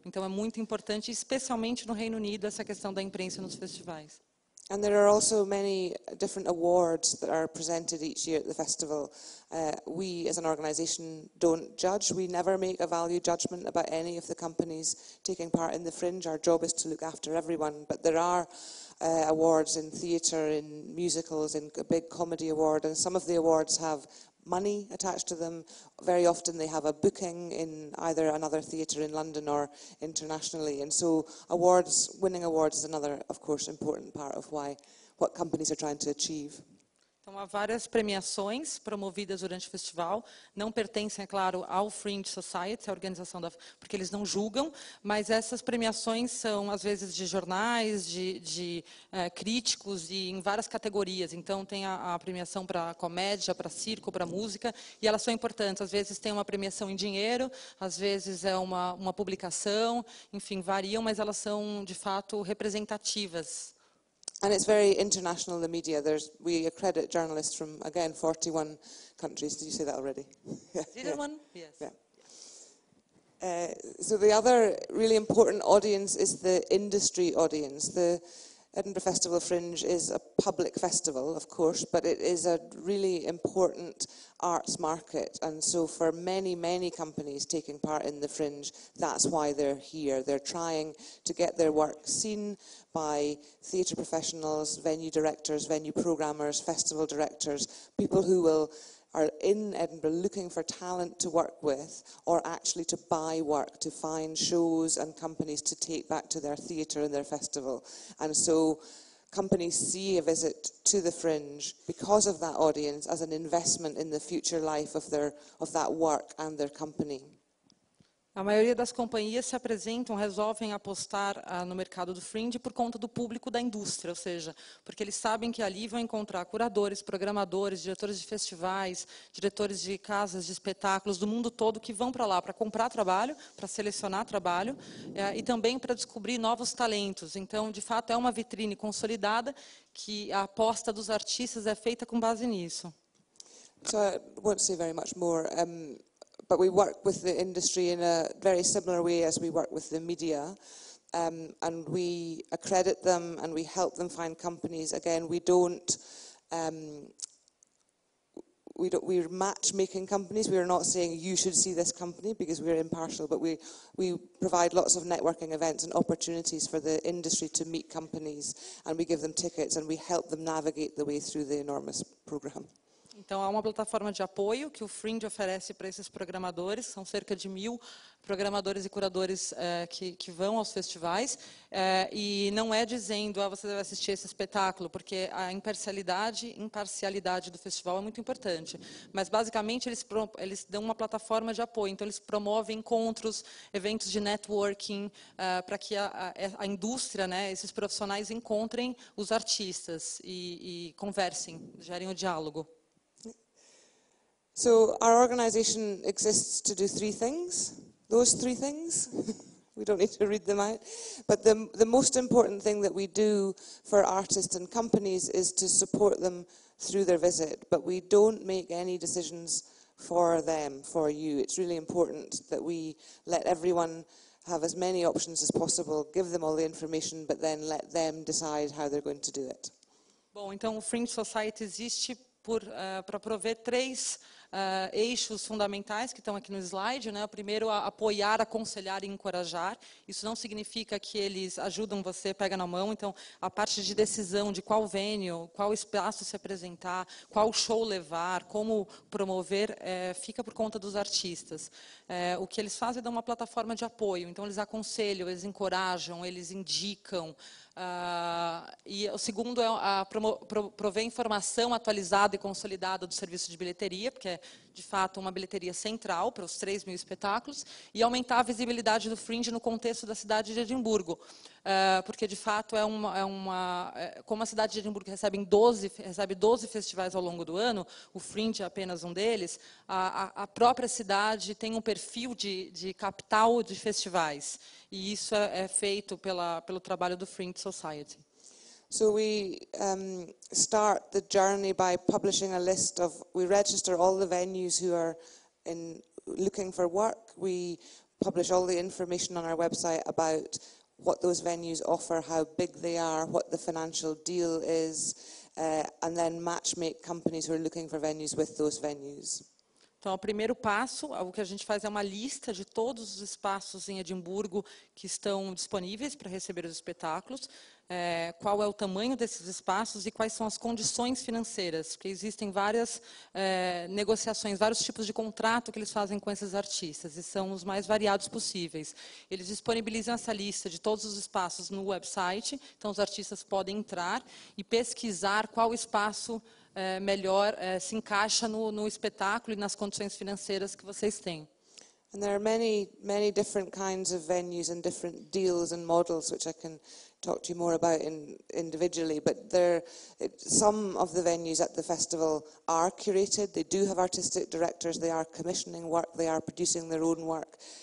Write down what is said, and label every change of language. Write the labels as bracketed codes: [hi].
[pt] Então, é muito importante, especialmente no Reino Unido, essa questão da imprensa nos festivais. [en] And there are also many different awards that are presented each year at the festival. We, as an organisation, don't judge. We never make a value judgment about any of the companies taking part in the Fringe. Our job is to look after everyone. But there are awards in theatre, in musicals, in a big comedy award, and some of the awards have money attached to them. Very often they have a booking in either another theatre in London or internationally. And so winning awards is another, of course, important part of what companies are trying to achieve. [pt] Então, há várias premiações promovidas durante o festival. Não pertencem, é claro, ao Fringe Society, a organização porque eles não julgam, mas essas premiações são, às vezes, de jornais, de críticos e em várias categorias. Então, tem a premiação para comédia, para circo, para música, e elas são importantes. Às vezes tem uma premiação em dinheiro, às vezes é uma publicação, enfim, variam, mas elas são, de fato, representativas. [en] And it's very international, the media. We accredit journalists from, again, 41 countries. Did you say that already? Yes. Yeah. So the other really important audience is the industry audience. The Edinburgh Festival Fringe is a public festival, of course, but it is a really important arts market. And so for many, many companies taking part in the Fringe, that's why they're here. They're trying to get their work seen by theatre professionals, venue directors, venue programmers, festival directors, people who are in Edinburgh looking for talent to work with, or actually to buy work, to find shows and companies to take back to their theatre and their festival. And so companies see a visit to the Fringe because of that audience as an investment in the future life of that work and their company. [pt] A maioria das companhias se apresentam, resolvem apostar no mercado do Fringe por conta do público da indústria, ou seja, porque eles sabem que ali vão encontrar curadores, programadores, diretores de festivais, diretores de casas de espetáculos do mundo todo que vão para lá para comprar trabalho, para selecionar trabalho e também para descobrir novos talentos. Então, de fato, é uma vitrine consolidada que a aposta dos artistas é feita com base nisso. [en] So I won't say very much more. But we work with the industry in a very similar way as we work with the media, and we accredit them and we help them find companies. Again, we're matchmaking companies. We're not saying you should see this company because we're impartial, but we provide lots of networking events and opportunities for the industry to meet companies, and we give them tickets and we help them navigate the way through the enormous program. [pt] Então, há uma plataforma de apoio que o Fringe oferece para esses programadores. São cerca de 1000 programadores e curadores que vão aos festivais. E não é dizendo, você deve assistir esse espetáculo, porque a imparcialidade do festival é muito importante. Mas, basicamente, eles dão uma plataforma de apoio. Então, eles promovem encontros, eventos de networking, para que a indústria, esses profissionais, encontrem os artistas e conversem, gerem o diálogo. [en] So our organisation exists to do three things. Those three things. We don't need to read them out. But the most important thing that we do for artists and companies is to support them through their visit. But we don't make any decisions for them, for you. It's really important that we let everyone have as many options as possible, give them all the information, but then let them decide how they're going to do it. [pt] Bom, então o Fringe Society existe para prover 3 eixos fundamentais que estão aqui no slide, né? O primeiro, apoiar, aconselhar e encorajar. Isso não significa que eles ajudam você, pega na mão. Então, a parte de decisão de qual venue, qual espaço se apresentar, qual show levar, como promover, fica por conta dos artistas. O que eles fazem é dar uma plataforma de apoio. Então, eles aconselham, eles encorajam, eles indicam. E o segundo é prover informação atualizada e consolidada do serviço de bilheteria, porque é, de fato, uma bilheteria central para os 3.000 espetáculos, e aumentar a visibilidade do Fringe no contexto da cidade de Edimburgo. Porque, de fato, como a cidade de Edimburgo recebe 12 festivais ao longo do ano, o Fringe é apenas um deles, a própria cidade tem um perfil de capital de festivais. E isso é feito pelo trabalho do Fringe Society. [en] So we start the journey by publishing a list of, we register all the venues who are looking for work. We publish all the information on our website about what those venues offer, how big they are, what the financial deal is, and then matchmake companies who are looking for venues with those venues. [pt] Então, o primeiro passo, o que a gente faz é uma lista de todos os espaços em Edimburgo que estão disponíveis para receber os espetáculos, qual é o tamanho desses espaços e quais são as condições financeiras, porque existem várias negociações, vários tipos de contrato que eles fazem com esses artistas, e são os mais variados possíveis. Eles disponibilizam essa lista de todos os espaços no website, então os artistas podem entrar e pesquisar qual espaço melhor se encaixa no espetáculo e nas condições financeiras que vocês têm. [en] And there are many different kinds of venues and different deals and models, which I can talk to you more about individually. But some of the venues at the festival are curated. They do have artistic directors. They are commissioning work. They are producing their own work.